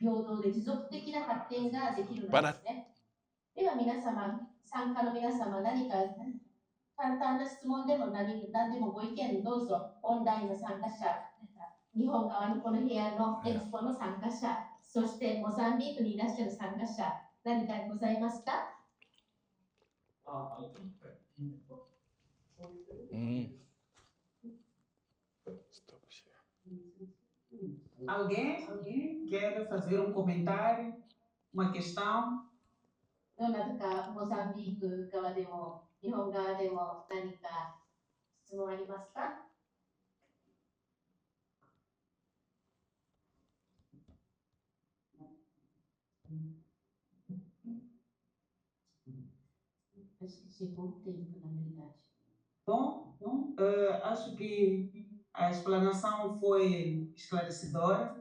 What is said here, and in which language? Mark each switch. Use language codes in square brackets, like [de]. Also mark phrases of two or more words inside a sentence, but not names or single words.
[ja] 平等で持続的な発展ができるのですね。では皆様、参加の皆様、何か簡単な質問でも何でもご意見どうぞ。オンラインの参加者、日本側のこの部屋のエクスポの参加者、そしてモザンビークにいらっしゃる参加者、何かございますか？ [pt] Alguém quer fazer um comentário, uma questão? [ja] どなたかモザンビーク側でも日本側でも何か質問ありますか？ [pt] Bom, acho que a explanação foi esclarecedora.